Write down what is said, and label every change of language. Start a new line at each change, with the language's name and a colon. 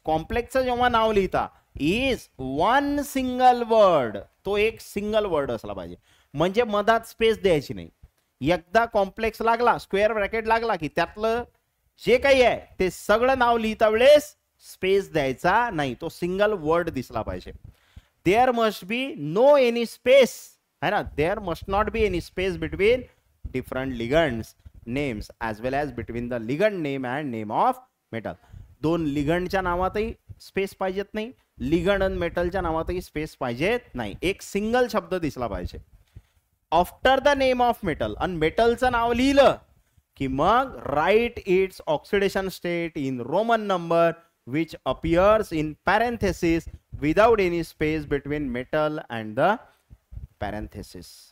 Marathi: कॉम्प्लेक्सचं जेव्हा नाव लिहिता
English: Is one single word.
Marathi: तो एक सिंगल वर्ड असला पाहिजे, म्हणजे मधात स्पेस द्यायची नाही. एकदा कॉम्प्लेक्स लागला, स्क्वेअर ब्रॅकेट लागला की त्यातलं जे काही आहे ते सगळं नाव लिहिता वेळेस स्पेस द्यायचा नाही, तो सिंगल वर्ड दिसला पाहिजे.
English: There must be no any space है ना, there must not be any space between different ligands names as well as between the ligand name and name of metal.
Marathi: दोन लिगंडच्या नावातही स्पेस पाहिजेत नाही, लिगंड आणि मेटलच्या नावातही स्पेस पाहिजेत नाही, एक सिंगल शब्द दिसला पाहिजे.
English: After the name of metal.
Marathi: आणि मेटलचं नाव लिहिलं की मग
English: Write its oxidation state in Roman number which appears in parenthesis without any space between metal and the parenthesis.